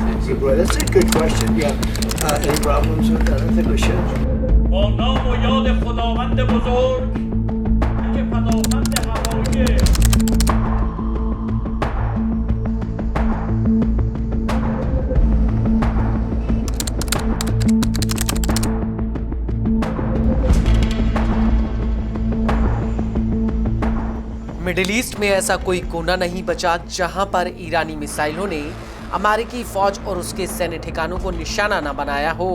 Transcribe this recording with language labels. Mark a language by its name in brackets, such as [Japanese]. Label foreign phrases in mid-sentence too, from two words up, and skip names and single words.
[English] good way. That's a good question. Yeah. Any problems with that? I think we should. [Persian] با نام و یاد خداوند بزرگ که خداوند هوایی [English] Middle East [Hindi] में ऐसा कोई कोना नहीं बचा जहां पर ईरानी मिसाइलों ने अमेरिकी फौज और उसके सैन्य ठिकानों को निशाना न बनाया हो।